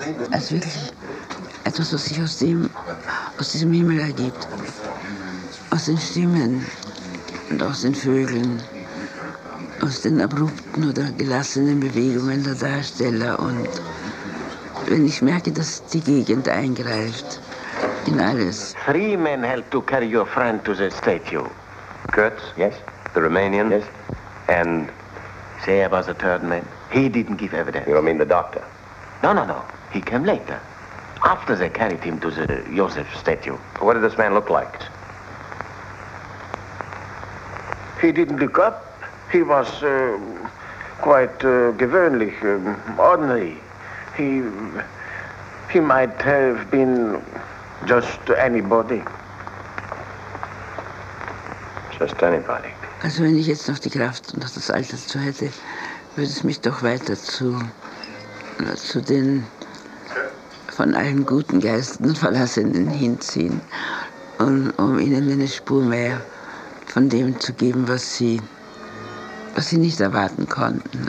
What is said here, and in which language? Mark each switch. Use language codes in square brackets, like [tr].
[de] Als wirklich etwas, was sich aus diesem Himmel ergibt. Aus den Stimmen und aus den Vögeln. Aus den abrupten oder gelassenen Bewegungen der Darsteller. Und wenn ich merke, dass die Gegend eingreift in alles. [en] 3 men helped to carry your friend to the statue. Kurtz? Yes. The Romanian? Yes. And? Say about the 3rd man. He didn't give evidence. You don't mean the doctor? No. He came later, after they carried him to the Joseph statue. What did this man look like? He didn't look up. He was quite gewöhnlich, ordinary. He might have been just anybody. Just anybody. [de] Also wenn ich jetzt noch die Kraft und das Alter zu hätte, würde es mich doch weiter zu den von allen guten Geistern Verlassenen hinziehen. um ihnen eine Spur mehr von dem zu geben, was sie nicht erwarten konnten.